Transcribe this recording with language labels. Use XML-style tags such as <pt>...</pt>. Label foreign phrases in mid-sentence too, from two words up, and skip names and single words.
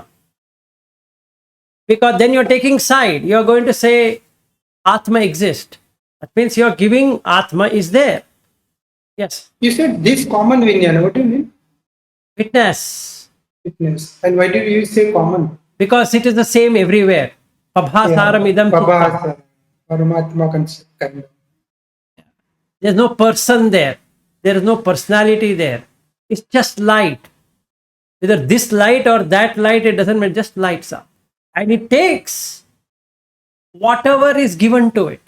<en>Because then you're taking side. You're going to say Atma exists. That means you're giving Atma is there. Yes. You said this common vinyana. What do you mean? Witness. Witness. And why did you say common? Because it is the same everywhere.</en> <pi>Pabhasaram</pi> <en>Yeah.</en> <pi>idam chitta. Prabhasa,</pi> <en>Paramatma concept. Kind of. There's no person there. There is no personality there. It's just light. Whether this light or that light, it doesn't matter, just lights up. And it takes whatever is given to it.</en>